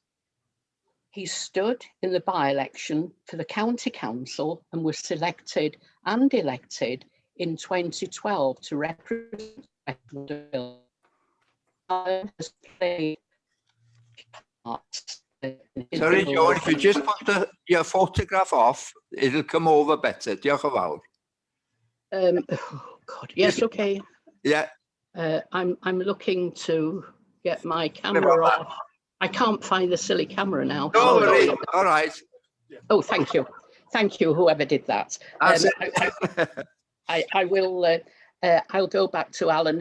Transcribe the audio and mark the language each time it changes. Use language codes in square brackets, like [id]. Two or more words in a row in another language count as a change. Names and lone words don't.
[en] He stood in the by-election for the County Council and was selected and elected in 2012 to represent Rhyl. Alan has played parts. Sorry, Joan, if you just put your photograph off, it'll come over better. [cy] Diolch yn fawr. [en] Oh God, yes, okay. Yeah. I'm looking to get my camera off. I can't find the silly camera now. Don't worry. All right. Oh, thank you. Thank you, whoever did that. I will, I'll go back to Alan.